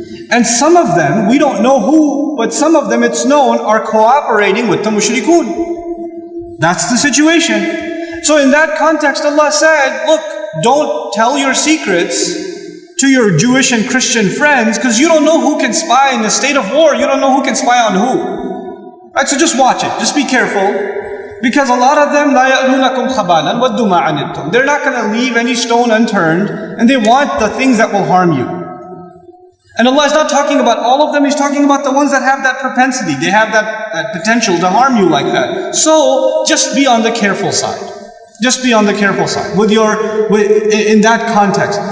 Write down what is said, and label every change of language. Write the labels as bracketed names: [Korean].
[English] And some of them, we don't know who, but some of them, it's known, are cooperating with the mushrikun. That's the situation. So in that context, Allah said, look, don't tell your secrets to your Jewish and Christian friends, because you don't know who can spy in a state of war. You don't know who can spy on who. Right? So just watch it. Just be careful. Because a lot of them, [Arabic] لَا يَأْلُونَكُمْ خَبَالًا وَدُّ مَا عَنِتُّمْ. [English] They're not going to leave any stone unturned, and they want the things that will harm you. And Allah is not talking about all of them, He's talking about the ones that have that propensity. They have that potential to harm you like that. So, just be on the careful side. Just be on the careful side in that context.